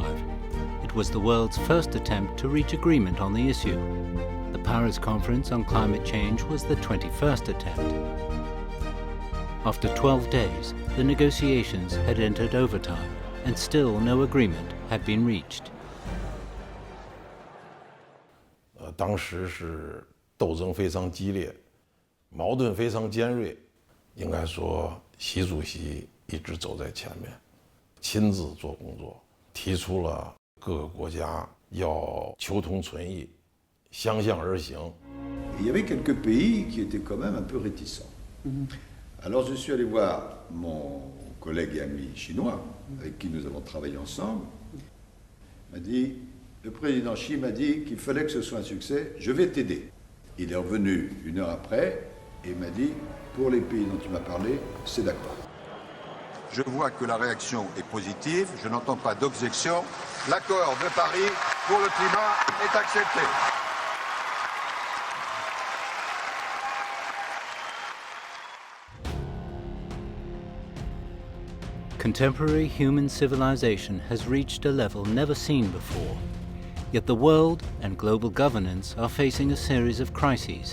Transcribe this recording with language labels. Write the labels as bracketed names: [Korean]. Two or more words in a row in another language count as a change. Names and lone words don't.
[English] It was the world's first attempt to reach agreement on the issue. The Paris Conference on Climate Change was the 21st attempt. After 12 days, the negotiations had entered overtime, and still no agreement had been reached. [Chinese] 当时是斗争非常激烈，矛盾非常尖锐。应该说，习主席一直走在前面，亲自做工作，提出了各个国家要求同存异，相向而行。 [French] Il y avait quelques pays qui étaient quand même un peu réticents. Alors je suis allé voir mon collègue et ami chinois, avec qui nous avons travaillé ensemble. Il m'a dit, le président Xi m'a dit qu'il fallait que ce soit un succès, je vais t'aider. Il est revenu 1 heure après et m'a dit, pour les pays dont tu m'as parlé, c'est d'accord. Je vois que la réaction est positive, je n'entends pas d'objection. L'accord de Paris pour le climat est accepté. [English] Contemporary human civilization has reached a level never seen before. Yet the world and global governance are facing a series of crises.